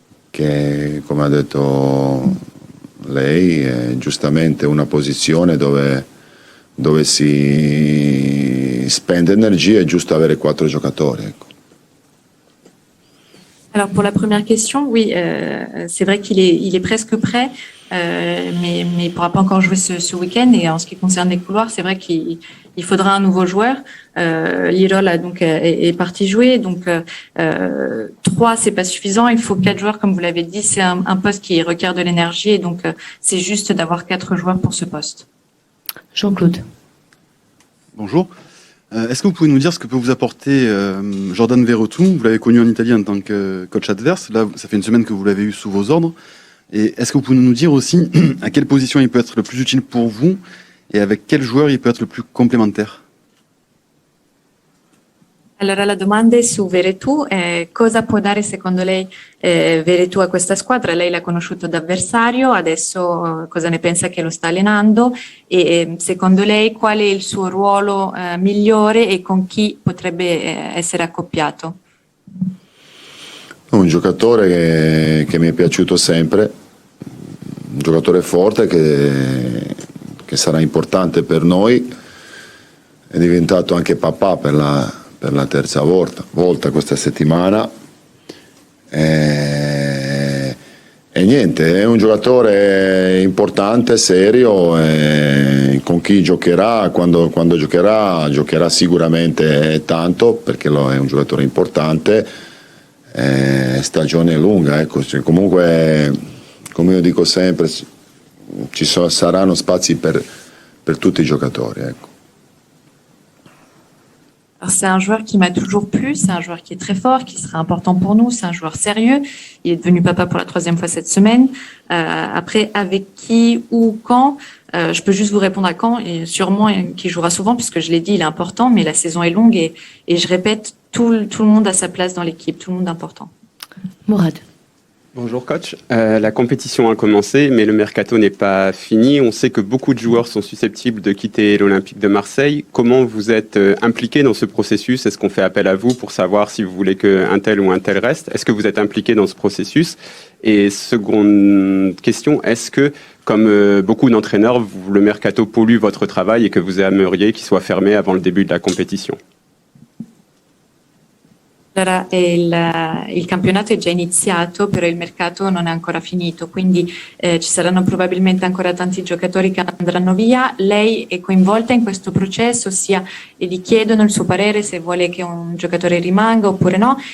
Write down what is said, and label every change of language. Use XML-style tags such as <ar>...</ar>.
<it>Che, come ha detto lei, è giustamente una posizione dove si spende energia, è giusto avere 4 giocatori. Ecco.</it> <fr>Alors pour la première question, oui, c'est vrai qu'il est presque prêt, mais il ne pourra pas encore jouer ce week-end. Et en ce qui concerne les couloirs, c'est vrai qu'il faudra un nouveau joueur. Lirola donc est parti jouer, donc 3 c'est pas suffisant. Il faut 4 joueurs, comme vous l'avez dit. C'est un poste qui requiert de l'énergie, et donc c'est juste d'avoir 4 joueurs pour ce poste. Jean-Claude. Bonjour. Est-ce que vous pouvez nous dire ce que peut vous apporter Jordan Verretou? Vous l'avez connu en Italie en tant que coach adverse. Là, ça fait une semaine que vous l'avez eu sous vos ordres. Et est-ce que vous pouvez nous dire aussi à quelle position il peut être le plus utile pour vous et avec quel joueur il peut être le plus complémentaire?</fr> <it>Allora la domanda è su Veretout, cosa può dare secondo lei Veretout a questa squadra? Lei l'ha conosciuto da avversario, adesso cosa ne pensa che lo sta allenando, e secondo lei qual è il suo ruolo migliore e con chi potrebbe essere accoppiato? Un giocatore che mi è piaciuto sempre, un giocatore forte che sarà importante per noi, è diventato anche papà per la terza volta questa settimana, e niente, è un giocatore importante, serio, e con chi giocherà, quando giocherà sicuramente tanto, perché è un giocatore importante. Stagione lunga, ecco. Comunque, come io dico sempre, saranno spazi per tutti i giocatori, ecco.</it> <fr>Alors, c'est un joueur qui m'a toujours plu, c'est un joueur qui est très fort, qui sera important pour nous, c'est un joueur sérieux. Il est devenu papa pour la 3e fois cette semaine. Après, avec qui ou quand, je peux juste vous répondre à quand, et sûrement qui jouera souvent, puisque je l'ai dit, il est important, mais la saison est longue, et je répète, tout le monde a sa place dans l'équipe, tout le monde est important. Mourad. Bonjour coach, la compétition a commencé mais le mercato n'est pas fini. On sait que beaucoup de joueurs sont susceptibles de quitter l'Olympique de Marseille. Comment vous êtes impliqué dans ce processus? Est-ce qu'on fait appel à vous pour savoir si vous voulez qu'un tel ou un tel reste? Est-ce que vous êtes impliqué dans ce processus? Et seconde question, est-ce que, comme beaucoup d'entraîneurs, le mercato pollue votre travail et que vous aimeriez qu'il soit fermé avant le début de la compétition?</fr> <it>Allora, il campionato è già iniziato, però il mercato non è ancora finito, quindi ci saranno probabilmente ancora tanti giocatori che andranno via. Lei è coinvolta in questo processo, ossia gli chiedono il suo parere se vuole che un giocatore rimanga oppure no.</it>